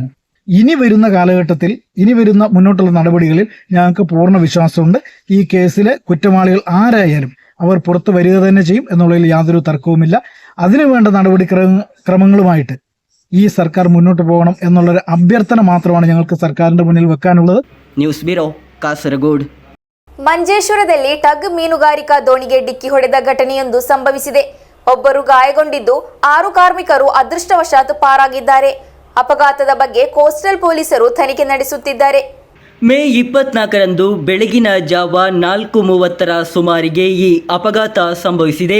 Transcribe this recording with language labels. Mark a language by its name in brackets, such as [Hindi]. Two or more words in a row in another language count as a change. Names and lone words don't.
[Malayalam] ഇനി വരുന്ന കാലഘട്ടത്തിൽ ഇനി വരുന്ന മുന്നോട്ടുള്ള നടപടികളിൽ ഞങ്ങൾക്ക് പൂർണ്ണ വിശ്വാസമുണ്ട്. ഈ കേസിലെ കുറ്റവാളികൾ ആരായാലും അവർ പുറത്തു വരിക തന്നെ ചെയ്യും എന്നുള്ളതിൽ യാതൊരു തർക്കവുമില്ല. അതിനുവേണ്ട നടപടിക്രമങ്ങളുമായിട്ട് ഈ സർക്കാർ മുന്നോട്ട് പോകണം എന്നുള്ളൊരു അഭ്യർത്ഥന മാത്രമാണ് ഞങ്ങൾക്ക് സർക്കാരിന്റെ മുന്നിൽ വെക്കാനുള്ളത്. [Kannada] ನ್ಯೂಸ್ ಬ್ಯೂರೋ ಕಾಸರಗೋಡು. ಮಂಜೇಶ್ವರದಲ್ಲಿ ಟಗ್ ಮೀನುಗಾರಿಕಾ ದೋಣಿಗೆ ಡಿಕ್ಕಿ ಹೊಡೆದ ಘಟನೆಯೊಂದು ಸಂಭವಿಸಿದೆ. ಒಬ್ಬರು ಗಾಯಗೊಂಡಿದ್ದು 6 ಕಾರ್ಮಿಕರು ಅದೃಷ್ಟವಶಾತ್ ಪಾರಾಗಿದ್ದಾರೆ. ಅಪಘಾತದ ಬಗ್ಗೆ ಕೋಸ್ಟಲ್ ಪೊಲೀಸರು ತನಿಖೆ ನಡೆಸುತ್ತಿದ್ದಾರೆ. ಮೇ 24ರಂದು ಬೆಳಗಿನ ಜಾವ 4:30 ಸುಮಾರಿಗೆ ಈ ಅಪಘಾತ ಸಂಭವಿಸಿದೆ.